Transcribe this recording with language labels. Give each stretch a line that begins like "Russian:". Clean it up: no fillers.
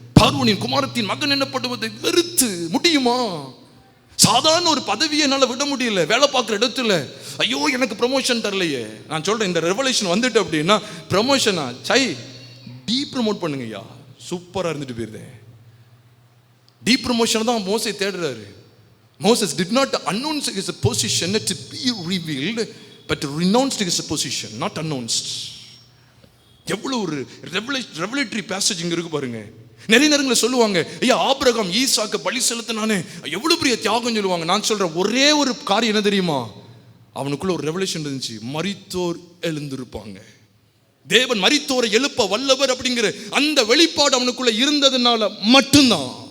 Tamil: பார்வோனின் குமாரத்தின் மகன் என்னப்படுவதை வெறுத்து முடியுமா? சாதாரண ஒரு பதவியை என்னால விட முடியல. வேலை பார்க்குற இடத்துல ஐயோ எனக்கு ப்ரமோஷன் தரலையே. நான் சொல்றேன், இந்த ரெவல்யூஷன் வந்துட்டு அப்படின்னா ப்ரமோஷனா ப்ரமோட் பண்ணுங்க ஐயா, சூப்பரா இருந்துட்டு போயிருந்தேன். ப்ரமோஷன் தான் மோசே தேடுறாரு.
English: Moses did not announce his position to be revealed, but renounced his position, not announced.
Tamil: எவ்வளவு ஒரு ரெவலேட்டரி பேசேஜ் இங்க இருக்கு பாருங்க. நிறைய நேரங்களில் சொல்லுவாங்க, ஐயா ஆபிரகாம் ஈசாக்கு பலி செலுத்தினானே எவ்வளவு பெரிய தியாகம் சொல்லுவாங்க. நான் சொல்றேன், ஒரே ஒரு காரியம் என்ன தெரியுமா? அவனுக்குள்ள ஒரு ரெவலேஷன் இருந்துச்சு, மரித்தோர் எழுந்திருப்பாங்க. தேவன் மரித்தோரை எழுப்ப வல்லவர் அப்படிங்கிற அந்த வெளிப்பாடு அவனுக்குள்ள இருந்ததுனால மட்டும்தான்.